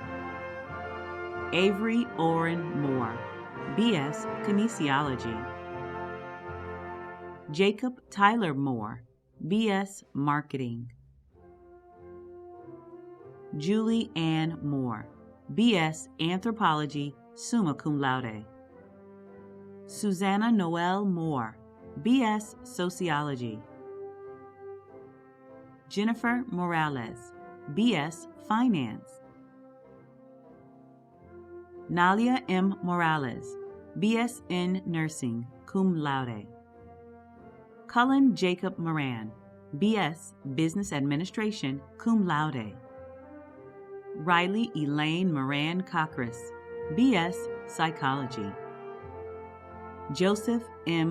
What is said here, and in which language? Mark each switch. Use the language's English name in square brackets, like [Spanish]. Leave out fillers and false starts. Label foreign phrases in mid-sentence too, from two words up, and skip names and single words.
[English] Avery Oren Moore, B.S. Kinesiology. Jacob Tyler Moore, B.S. Marketing. Julie Ann Moore, B.S. Anthropology, [Latin] summa cum laude. [English] Susanna Noel Moore, B.S. Sociology. Jennifer Morales, B.S. Finance. Nalia M. Morales, B.S. in Nursing, [Latin] cum laude. [English] Cullen Jacob Moran, B.S. Business Administration, [Latin] cum laude. [English] Riley Elaine Moran Cochras, B.S. Psychology. Joseph M.